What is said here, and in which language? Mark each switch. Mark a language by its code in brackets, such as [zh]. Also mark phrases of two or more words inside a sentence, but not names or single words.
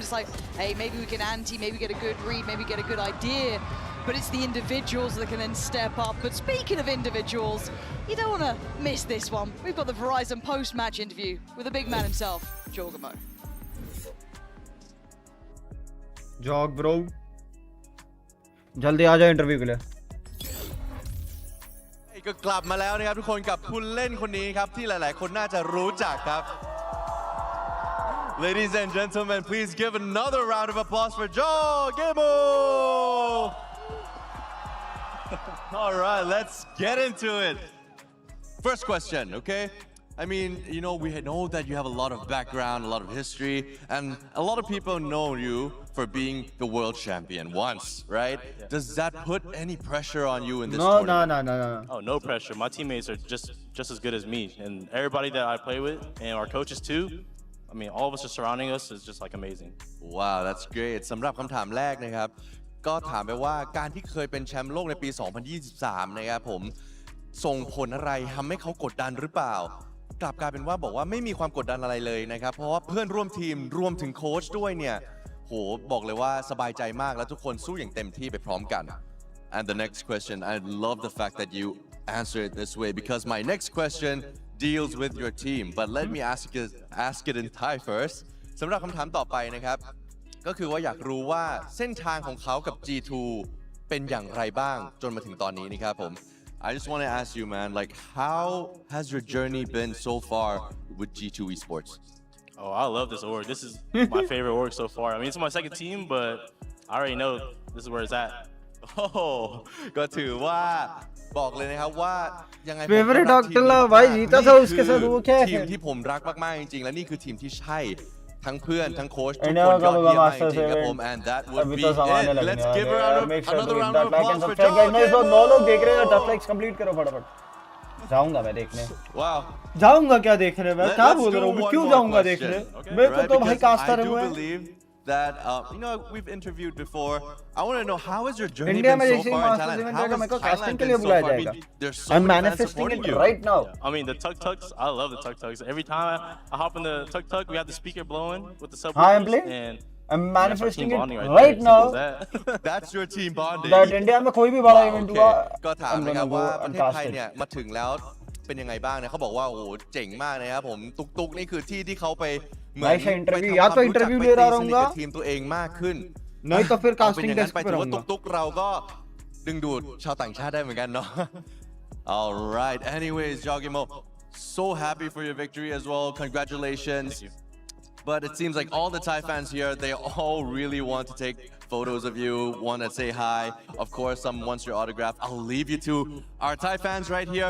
[en] It's like, hey, maybe we can ante, maybe get a good read, maybe get a good idea. But it's the individuals that can then step up. But speaking of individuals, you don't want to miss this one. We've got the Verizon post-match interview with the big man himself, Jorgamo. Jog bro, [hi] जल्दी आ जाओ इंटरव्यू के लिए। [th] ก็กลับมาแล้วนะครับทุกคนกับผู้เล่นคนนี้ครับที่หลายๆคนน่าจะรู้จักครับ [en] Ladies and gentlemen, please give another round of applause for Jorgamo. All right, let's get into it. First question, okay? I mean, we know that you have a lot of background, a lot of history, and a lot of people know you for being the world champion once, right? Yeah. Does that put any pressure on you in this tournament? No. Oh, no pressure. My teammates are just as good as me, and everybody that I play with, and our coaches too. I mean, all of us are surrounding us is just like amazing. Wow, that's great. [th] สำหรับคำถามแรกนะครับก็ถามไปว่าการที่เคยเป็นแชมป์โลกในปี 2023 นะครับผมส่งผลอะไรทำให้เขากดดันหรือเปล่ากลับกลายเป็นว่าบอกว่าไม่มีความกด ดันอะไรเลยนะครับเพราะว่าเพื่อนร่วมทีมรวมถึงโค้ชด้วยเนี่ยโหบอกเลยว่าสบายใจมากและทุกคนสู้อย่างเต็ม ที่ไปพร้อมกัน [en] And the next question, I love the fact that you answer it this way because my next question deals with your team but let me ask it in Thai first [th] สำหรับคำถามต่อไปนะครับก็คือว่าอยากรู้ว่าเส้นทางของเขากับ G2 เป็นอย่างไรบ้างจนมาถึงตอนนี้นะครับผม [en] I just want to ask you, man, like, how has your journey been so far with G2 Esports? Oh, I love this org. This is my favorite org so far. I mean, it's my second team, but I already know this is where it's at. [th] ก็ถือว่าบอกเลยนะครับว่ายังไง [en] Favorite doctor [hi] ला भाई जीता था उसके साथ वो क्या है? [th] ทีมที่ผมรักมากๆจริงๆและนี่คือทีมที่ใช่ทั้งเพื่อนทั้งโค้ชทุกคนยอดเยี่ยมมากจริงๆครับผม [en] and that would be it. Let's give another round of applause for Jorgamo. [hi] 9 लोग देख रहे हैं 10 [en] likes complete [hi] करो फटाफट जाऊंगा मैं देखने [en] Wow. [hi] जाऊंगा क्या देखने मैं क्या बोल रहा हूँ मैं क्यों जाऊंगा देखने मेरे को तो भाई कास्टर हुआ है [en] that we've interviewed before. I want to know how has your journey India been so far in Thailand? How has Thailand been so far? I mean, there's so I'm many fans manifesting supporting it you. right now. I mean, the tuk-tuks, I love the tuk-tuks. Every time I hop in the tuk-tuk, we have the speaker blowing with the subwoofers. And I'm manifesting it right now. That's your team bonding. [hi] That India में कोई भी बड़ा event हुआ [th] ก็ถามนะครับว่าประเทศไทยเนี่ยมาถึงแล้วเป็นยังไงบ้างเนี่ยเขาบอกว่าโอ้โหเจ๋งมากนะครับผมตุกๆนี่คือที่ที่เขาไปเหมือนไปทำความรู้จักไปตีสนิทกับทีมตัวเองมากขึ้น [hi] नहीं तो फिर [th] เป็น [hi] casting [th] อย่างนั้น [hi] desk [th] ไป [hi] पे [th] ถือว่า [hi] रहूंगा [th] ตุกๆเราก็ดึงดูดชาวต่างชาติได้เหมือนกันเนาะ [en] Alright anyways Jorgamo So happy for your victory as well. Congratulations. But it seems like all the Thai fans here, they all really want to take photos of you, want to say hi. Of course, some wants your autograph. I'll leave you to our Thai fans right here.